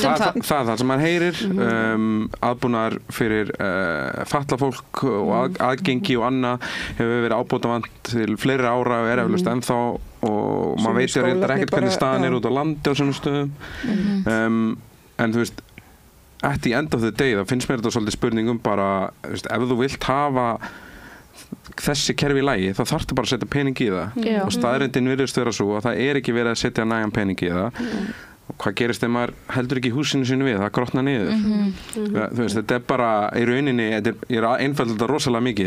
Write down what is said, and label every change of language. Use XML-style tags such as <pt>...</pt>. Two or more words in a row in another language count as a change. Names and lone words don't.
<is>það er það sem maður heyrir aðbúnaðar fyrir fatlað fólk og aðgengi og annað hefur verið ábótavant til fleiri ára og er eflaust ennþá og maður veit ekkert hvernig staðan er út á landi á svona stöðum en þú veist</is> <en>at the end of the day,</en> <is>það finnst mér þetta svolítið spurning bara, ef þú vilt hafa þessi kerfi í lagi, þá þarftu bara að setja pening í það og staðreyndin virðist vera svo að það er ekki verið að setja nægan pening í það og hvað gerist ef maður heldur ekki húsinu sínu við, það grotnar niður þú veist, þetta er bara í rauninni, ég er einfaldlega þetta rosalega mikið</is>